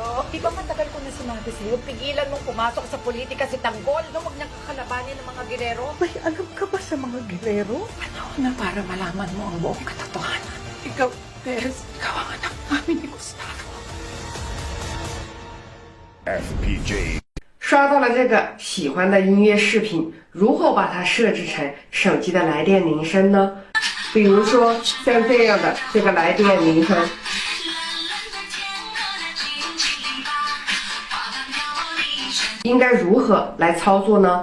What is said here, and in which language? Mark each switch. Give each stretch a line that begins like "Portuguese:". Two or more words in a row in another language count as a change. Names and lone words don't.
Filipino: Di ba matagal ko na sinabi sa'yo, pigilan mong pumasok sa politika si Tanggol. No, huwag niyang kakalabanin ng mga Guerrero. May alam ka ba sa mga Guerrero? Ano na para malaman mo ang buong katotohanan? Ikaw, Tess, ikaw ang anak namin ni Gustavo. FPJ
Chinese: 刷到了这个喜欢的音乐视频，如何把它设置成手机的来电铃声呢？比如说像这样的这个来电铃声，应该如何来操作呢？